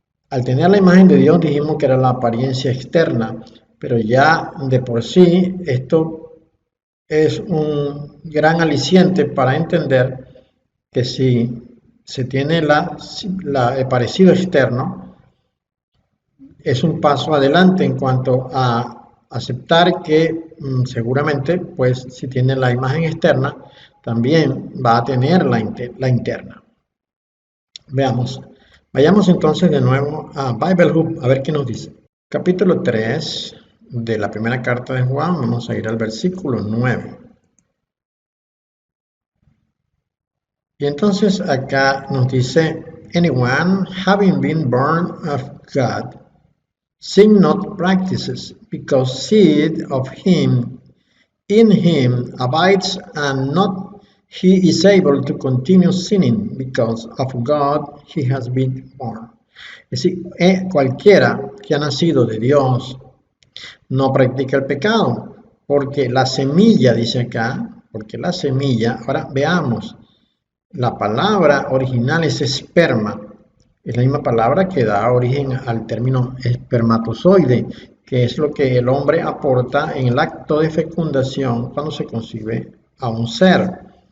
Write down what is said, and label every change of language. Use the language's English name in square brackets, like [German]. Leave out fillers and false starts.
[Spanish] Al tener la imagen de Dios dijimos que era la apariencia externa, pero ya de por sí esto es un gran aliciente para entender que si se tiene el parecido externo, es un paso adelante en cuanto a aceptar que seguramente, pues si tiene la imagen externa, también va a tener la interna. Veamos. Vayamos entonces de nuevo a Bible Hub, a ver qué nos dice. Capítulo 3 de la primera carta de Juan, vamos a ir al versículo 9. Y entonces acá nos dice: [English] anyone having been born of God, sin not practices, because seed of him in him abides, and not he is able to continue sinning, because of God he has been born. [Spanish] Es decir, cualquiera que ha nacido de Dios no practica el pecado, porque la semilla, dice acá, porque la semilla, ahora veamos, la palabra original es esperma, es la misma palabra que da origen al término espermatozoide, que es lo que el hombre aporta en el acto de fecundación cuando se concibe a un ser.